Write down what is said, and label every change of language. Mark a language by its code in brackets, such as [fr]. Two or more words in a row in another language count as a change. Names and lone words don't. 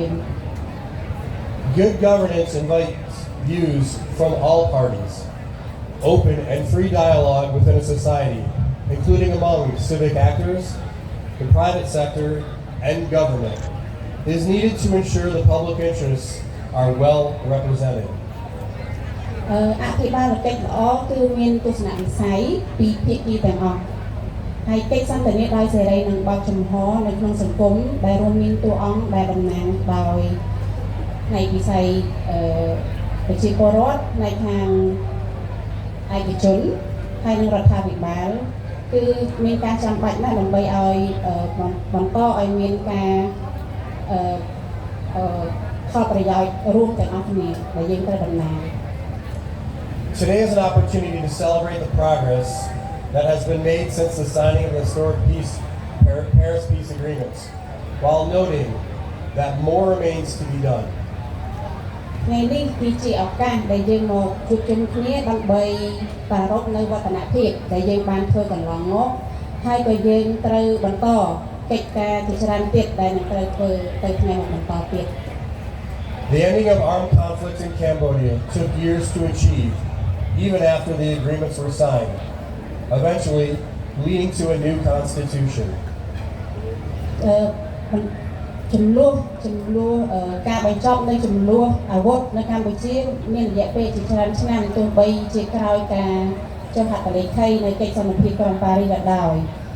[en] Good governance invites views from all parties, open and free dialogue within a society, including among civic actors, the private sector, and government, is needed to ensure the public interests are well represented. [km] អភិបាលកិច្ចល្អគឺមានទស្សនវិស័យពីភាគីទាំងអស់ហើយកិច្ច សន្ទនាដោយសេរីនិងបើកចំហនៅក្នុងសង្គមដែលរួមមានតួអង្គដែលតំណាងដោយផ្នែកវិស័យប្រជាពលរដ្ឋផ្នែកខាងឯកជនហើយនិងរដ្ឋាភិបាលគឺមានការចាំបាច់ណាស់ដើម្បីឲ្យបន្តឲ្យមានការផលប្រយោជន៍រួមទាំងអស់គ្នាដែលយើងត្រូវដំណើរ [en] Today is an opportunity to celebrate the progress that has been made since the signing of the historic Paris Peace Agreements, while noting that more remains to be done. [km] ថ្ងៃនេះគឺជាឱកាសដែលយើងមកជួបជុំគ្នាដើម្បីប្រារព្ធនៅវឌ្ឍនភាពដែលយើងបានធ្វើកន្លងមកហើយក៏យើងត្រូវបន្តកិច្ចការជាច្រើនទៀតដែលនឹងត្រូវធ្វើទៅថ្ងៃបន្តទៀត [en] The ending of armed conflict in Cambodia took years to achieve, even after the agreements were signed, eventually leading to a new constitution. [km] ចំនួនការបញ្ចប់នៃចំនួនអាវុធនៅកម្ពុជាមានរយៈពេលជាច្រើនឆ្នាំទោះបីជាក្រោយការ ចុះហត្ថលេខីនៃកិច្ចសន្និភាពក្រុងប៉ារីសក៏ដោយ